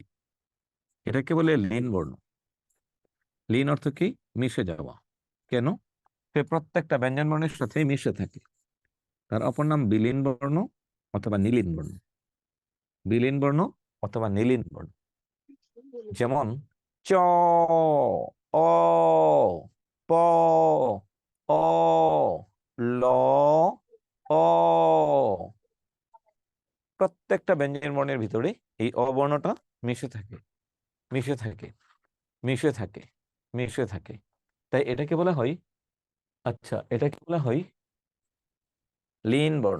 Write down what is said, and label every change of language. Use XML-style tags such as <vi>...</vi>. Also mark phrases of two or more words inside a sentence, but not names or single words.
<bn>এটাকে বলে লীন বর্ণ। লীন অর্থ কি? মিশে যাওয়া। কেন? সে প্রত্যেকটা ব্যঞ্জন বর্ণের সাথে মিশে থাকে। তার অপর নাম বিলীন বর্ণ অথবা নীলীন বর্ণ। বিলীন বর্ণ অথবা নীলীন বর্ণ। যেমন চ, অ, প, অ, ল, অ। প্রত্যেকটা ব্যঞ্জন বর্ণের ভিতরে এই অবর্ণটা মিশে থাকে, মিশে থাকে, মিশে থাকে, মিশে থাকে। তাই এটাকে বলা হয়, আচ্ছা, এটাকে বলা হয় লীন বর্ণ।</bn>